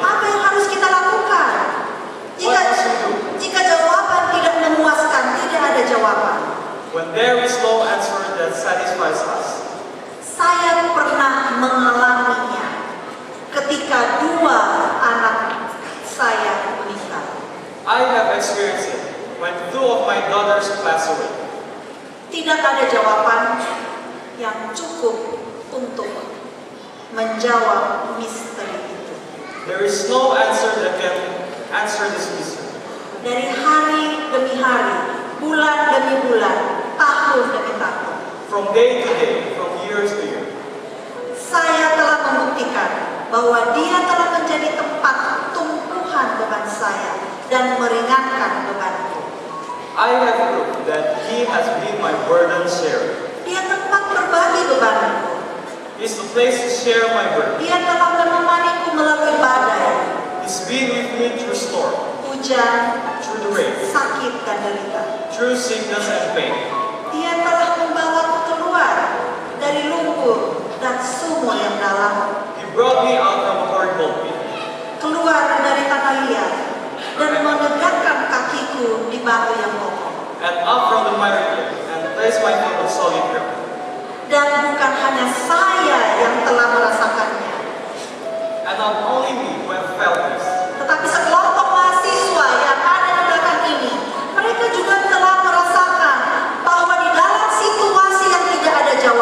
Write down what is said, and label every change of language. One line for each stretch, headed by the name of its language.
Indonesian: Apa yang harus kita lakukan?
English: what must we do?
Indonesian: Jika jawaban tidak memuaskan, tidak ada jawaban.
English: When there is no answer that satisfies us.
Indonesian: Saya pernah mengalaminya ketika 2 anak saya meninggal.
English: I have experienced it when 2 of my daughters passed away.
Indonesian: Tidak ada jawaban yang cukup untuk menjawab misteri itu.
English: There is no answer that can answer this mystery.
Indonesian: Dari hari demi hari, bulan demi bulan, tahun demi tahun,
English: From day to day, from years to year,
Indonesian: saya telah membuktikan bahwa Dia telah menjadi tempat tumpuhan beban saya dan meringankan bebanku.
English: I have proved that He has been my burden sharer.
Indonesian: Dia tempat berbagi bebanku.
English: He's the place to share my burden.
Indonesian: Dia telah menemaniku melalui badai,
English: He's been with me through storm,
Indonesian: hujan,
English: through the rain,
Indonesian: sakit dan derita.
English: through sickness and pain.
Indonesian: Dia telah membawaku keluar dari lumpur dan sumur yang dalam,
English: He brought me out from a horrible pit,
Indonesian: keluar dari tanah liat, dan menegakkan kakiku di batu yang kokoh.
English: and up from the miry pit, and placed my foot on solid ground.
Indonesian: Dan bukan hanya saya yang telah merasakannya,
English: And not only me who have felt this,
Indonesian: tetapi sekelompok mahasiswa yang ada di belakang ini, mereka juga telah merasakan bahwa di dalam situasi yang tidak ada